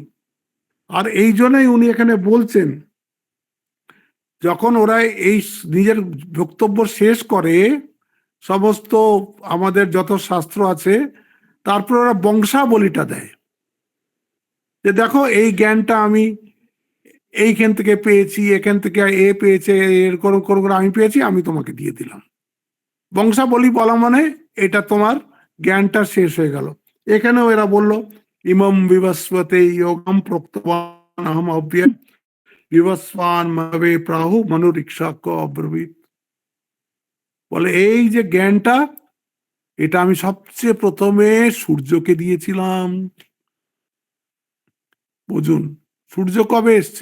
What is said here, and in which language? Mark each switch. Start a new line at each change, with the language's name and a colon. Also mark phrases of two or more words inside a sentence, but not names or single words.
Bangla: আর এই জন্যই উনি এখানে বলছেন, যখন ওরা এই নিজের বক্তব্য শেষ করে, সমস্ত আমাদের যত শাস্ত্র আছে, তারপর ওরা বংশাবলীটা দেয় যে দেখো এই জ্ঞানটা আমি এইখান থেকে পেয়েছি, এখান থেকে এ পেয়েছে, এরকম করে আমি পেয়েছি, আমি তোমাকে দিয়ে দিলাম। বংশাবলী বলা মানে এটা তোমার জ্ঞানটা শেষ হয়ে গেল। এখানেও এরা বলল
Sanskrit: ইমম বিবস্বতে যোগম প্রক্তবান আহম অব্যয় বিবস্বান মানবে প্রাহু মনুরিক্ষা ক অব্রবীত।
Bangla: বলে এই যে জ্ঞানটা, এটা আমি সবচেয়ে প্রথমে সূর্যকে দিয়েছিলাম। বুঝুন, সূর্য কবে এসছে?